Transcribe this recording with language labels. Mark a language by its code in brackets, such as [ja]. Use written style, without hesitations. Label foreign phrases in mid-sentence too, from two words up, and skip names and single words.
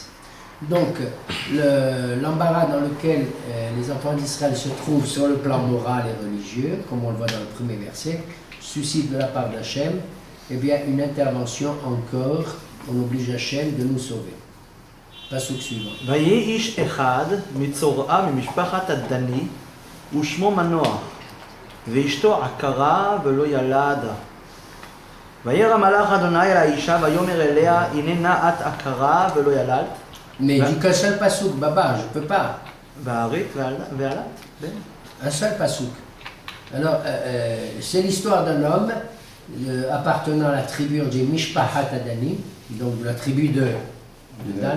[fr] Donc, l'embarras dans lequel les enfants d'Israël se trouvent sur le plan moral et religieux, comme on le voit dans le premier verset, suscite de la part d'Hachem, eh bien, une intervention encore, on oblige Hachem de nous sauver. Pasuk suivant. [he] ויהי איש אחד מצורעה ממשפחת הדני ושמו מנוח ואשתו עקרה ולא ילדה. וירא מלאך אדוני אל האישה ויאמר אליה הנה נא את עקרה ולא ילדת. [fr] Mais dis qu'un seul pasouk, Baba, je ne peux pas. Un seul pasouk. Alors, c'est l'histoire d'un homme appartenant à la tribu, on dit [he] משפחת הדני, [fr] donc de la tribu de Dan.